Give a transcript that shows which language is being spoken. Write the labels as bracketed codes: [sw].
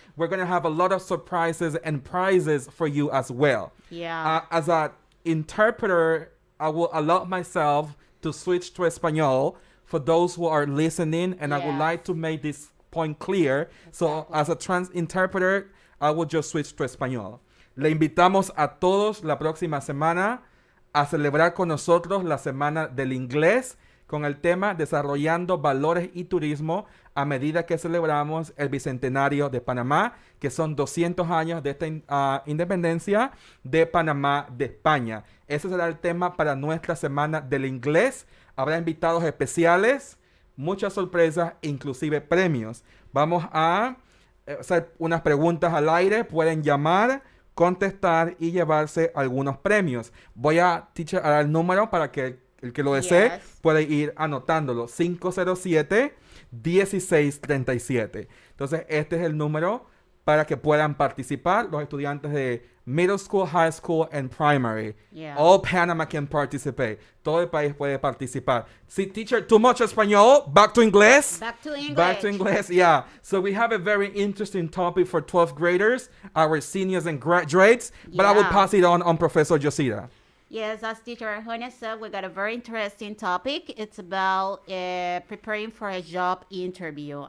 [en] We're going to have a lot of surprises and prizes for you as well. Yeah. As an interpreter, I will allow myself to switch to Espanol for those who are listening. And I would like to make this point clear. So as a interpreter, I will just switch to Espanol. [es] Le invitamos a todos la próxima semana a celebrar con nosotros la Semana del Inglés con el tema Desarrollando Valores y Turismo a medida que celebramos el Bicentenario de Panamá, que son 200 años de esta independencia de Panamá de España. Ese será el tema para nuestra Semana del Inglés. Habrá invitados especiales, muchas sorpresas, inclusive premios. Vamos a hacer unas preguntas al aire. Pueden llamar, contestar y llevarse algunos premios. Voy a dar el número para que El que lo desee [en] Yes. [es] puede ir anotándolo. 507-1637. Entonces, este es el número para que puedan participar los estudiantes de [en] middle school, high school, and primary. Yeah. All Panama can participate. [es] Todo el país puede participar. [en] See, teacher, too much español. Back to Inglés. Back to English. Back to English, yeah. So we have a very interesting topic for 12th graders, our seniors and graduates. But I will Yeah. pass it on Professor Josita. Yes, as Teacher Hosanna said, we got a very interesting topic. It's about preparing for a job interview.